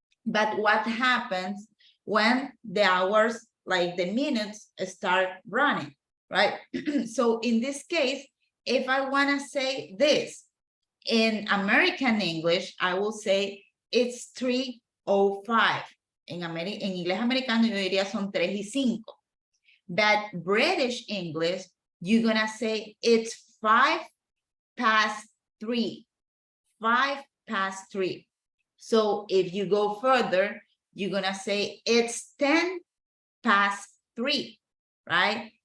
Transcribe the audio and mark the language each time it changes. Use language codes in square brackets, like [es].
[en] But what happens when the hours, like the minutes, start running, right? So in this case, if I wanna say this in American English, I will say it's 3:05. [es] En inglés americano yo diría son 3:05. [en] But British English, you're gonna say it's 3:05. 3:05. So if you go further, you're gonna say it's 10:03, right?